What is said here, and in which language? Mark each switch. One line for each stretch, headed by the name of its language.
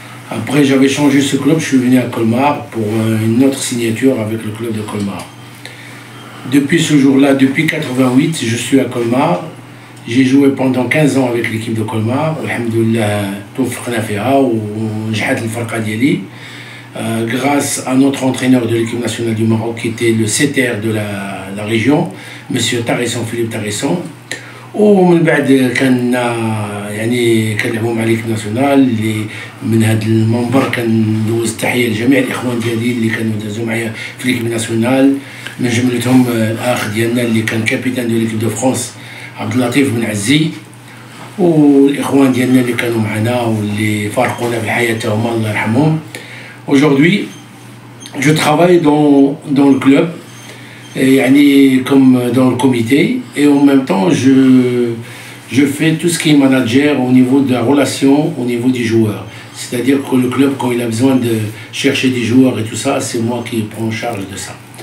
French: Après j'avais changé ce club, je suis venu à Colmar pour une autre signature avec le club de Colmar. Depuis ce jour-là, depuis 88, je suis à Colmar. J'ai joué pendant 15 ans avec l'équipe de Colmar.
Arabic: Alhamdoulilah, توفقنا فيها ونجحت الفرقة ديالي.
French: Grâce à notre entraîneur de l'équipe nationale du Maroc qui était le CTR de la région, Monsieur Tarisson, Philippe Tarisson.
Arabic: ومن بعد كان يعني كنلعبوا مع ليكيب ناسيونال اللي من هذا المنبر كندوز تحيه لجميع الاخوان ديالي اللي كانوا دازوا معايا في ليكيب ناسيونال من جملتهم الاخ ديالنا اللي كان كابيتان دو ليكيب دو فرانس عبد اللطيف بن عزي والاخوان ديالنا اللي كانوا معنا واللي فارقونا في الحياه هما الله يرحمهم.
French: Aujourd'hui je travaille dans le club يعني comme dans le comité et en même temps je fais tout ce qui est manager au niveau de la relation au niveau des joueurs, c'est-à-dire que le club quand il a besoin de chercher des joueurs et tout ça c'est moi qui prends en charge de ça.